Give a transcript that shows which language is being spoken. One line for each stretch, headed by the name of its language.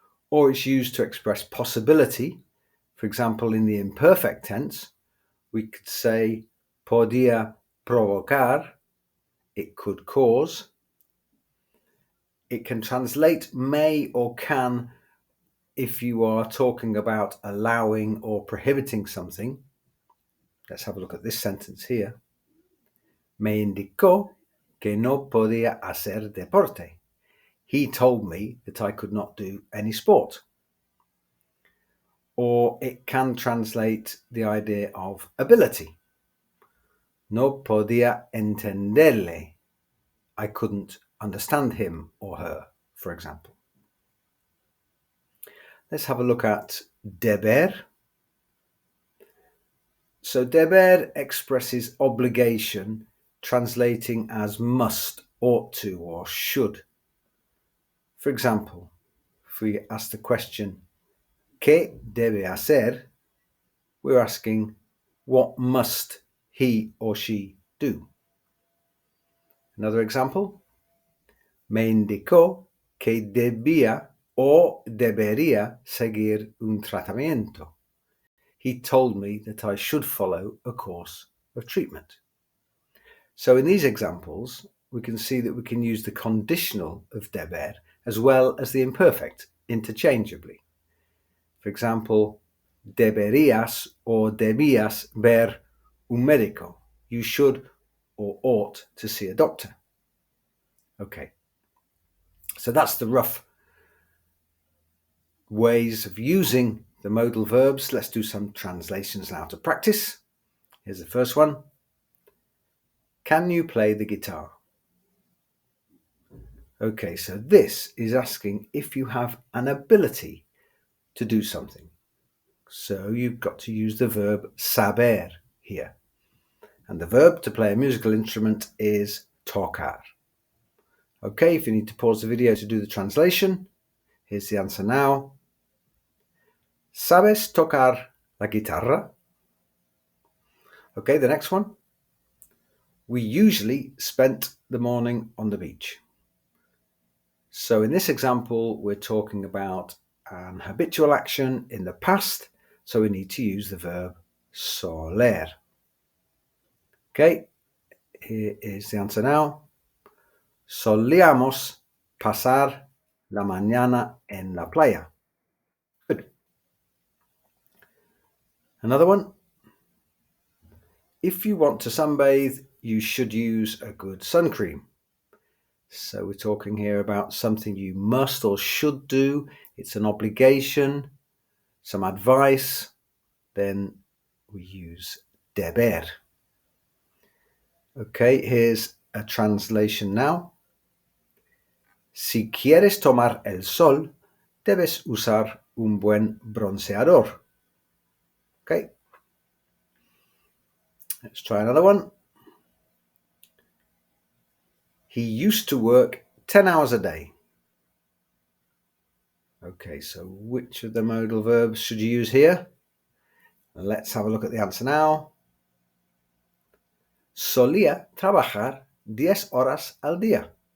English: Or it's used to express possibility. For example, in the imperfect tense, we could say
Spanish: podía provocar,
English: it could cause. It can translate may or can if you are talking about allowing or prohibiting something. Let's have a look at this sentence here.
Spanish: Me indicó que no podía hacer deporte.
English: He told me that I could not do any sport. Or it can translate the idea of ability.
Spanish: No podía entenderle.
English: I couldn't understand him or her, for example. Let's have a look at deber. So deber expresses obligation, translating as must, ought to, or should. For example, if we ask the question,
Spanish: ¿Qué debe hacer?
English: We're asking, what must he or she do? Another example,
Spanish: me indicó que debía o debería seguir un tratamiento.
English: He told me that I should follow a course of treatment. So in these examples, we can see that we can use the conditional of deber as well as the imperfect interchangeably. For example,
Spanish: deberías or debías ver un médico.
English: You should or ought to see a doctor. Okay, so that's the rough ways of using the modal verbs. Let's do some translations now to practice. Here's the first one. Can you play the guitar? Okay, so this is asking if you have an ability to do something. So you've got to use the verb saber here. And the verb to play a musical instrument is tocar. Okay, if you need to pause the video to do the translation, here's the answer now.
Spanish: ¿Sabes tocar la guitarra?
English: Okay, the next one. We usually spent the morning on the beach. So in this example, we're talking about an habitual action in the past, so we need to use the verb soler. Okay, here is the answer now.
Spanish: Solíamos pasar la mañana en la playa.
English: Good. Another one. If you want to sunbathe, you should use a good sun cream. So we're talking here about something you must or should do. It's an obligation, some advice. Then we use deber. Okay, here's a translation now.
Spanish: Si quieres tomar el sol, debes usar un buen bronceador.
English: Okay. Let's try another one. He used to work 10 hours a day. Okay, so which of the modal verbs should you use here? Let's have a look at the answer now.
Spanish: Solía trabajar 10 horas al día.